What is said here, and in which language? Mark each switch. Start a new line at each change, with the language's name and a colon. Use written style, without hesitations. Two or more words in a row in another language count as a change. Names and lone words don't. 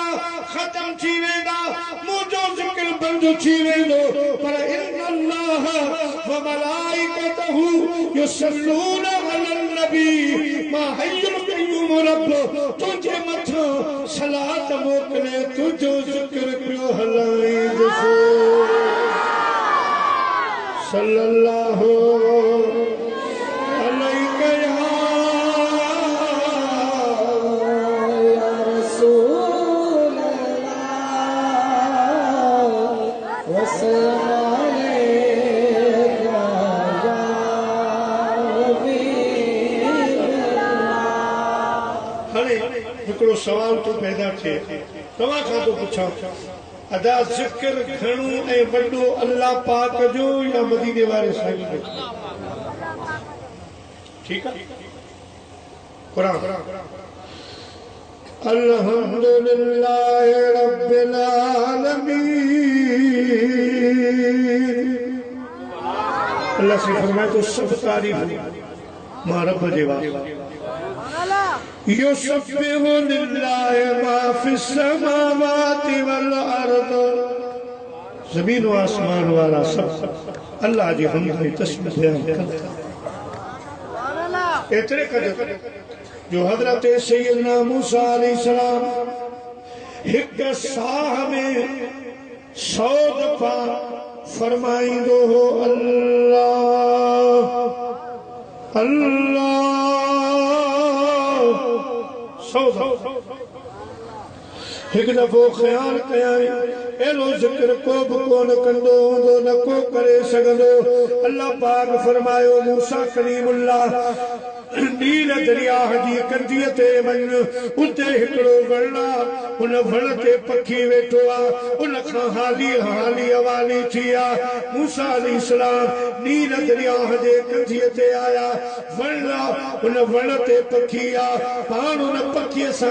Sindhi: खत्म थी वेंदा मुंहिंजो ज़िक्र बंद थी वेंदो पर
Arabic: إن الله وملائكته يصلون على النبي
Sindhi: मां
Arabic: الحي القيوم
Sindhi: रब तुझे मथां सलात मोकिले तुझो ज़िक्र पियो हलाईंदो
Arabic: صلى الله عليه يا رسول الله وسلم عليك يا حبيب الله
Sindhi: हाणे हिकिड़ो सवाल तो पैदा थिए तव्हां खां थो पुछां अदा ज़िक्र घणो ऐं वॾो अल्लाह पाक जो या मदीने वारे साईं जो ठीकु आहे क़ुरान
Arabic: الحمد لله رب العالمين
Sindhi: अल्लाह से फरमाए तो सब तारीफ मां रब जे वास्ते
Arabic: يسبح لله ما في السماوات والأرض
Sindhi: ज़मीन व आसमान वाला सब अल्लाह जी हमद में तस्बीह बयान करता एतरे कदर जो हजरत सैयदना मूसा अलैहिस्सलाम हिक साह में 100 दफा फरमाइंदो हो अल्लाह अल्लाह 100 एक दफो ख्याल कया एलो जिक्र को भी कोन कंदो होंदो न को करे सघंदो अल्लाह पाक फरमायो मूसा कलीमुल्लाह नील दरिया जी कंदीअ ते वञ उते हिकिड़ो वण आहे उन वण ते पखी वेठो आहे उन खां हाली हाली हवाली थी आहे मूसा अलैहिस्सलाम नील दरिया जे कंदीअ ते आया वण आहे उन वण ते पखी आहे पाण उन पखीअ सां